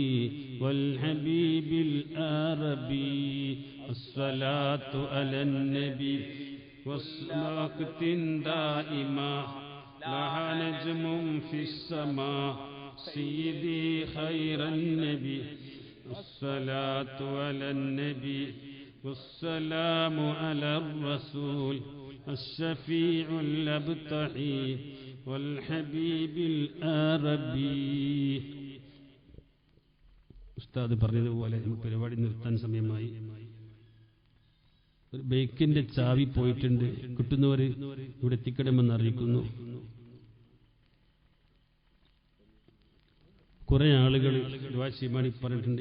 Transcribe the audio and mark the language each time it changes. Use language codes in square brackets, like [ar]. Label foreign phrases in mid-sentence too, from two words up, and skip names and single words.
[ar] والحبيب العربي الصلاة على النبي وصلاة دائمة لها نجم في السماء سيدي خير النبي الصلاة على النبي والسلام على الرسول الشفيع الأبتهي والحبيب العربي. [ml] ഉസ്താദ് പറഞ്ഞതുപോലെ നമുക്ക് പരിപാടി നിർത്താൻ സമയമായി. ഒരു ബൈക്കിന്റെ ചാവി പോയിട്ടുണ്ട്, കിട്ടുന്നവർ ഇവിടെ എത്തിക്കണമെന്ന് അറിയിക്കുന്നു. കുറെ ആളുകൾ ദുആ ചെയ്യാൻ പറഞ്ഞിട്ടുണ്ട്.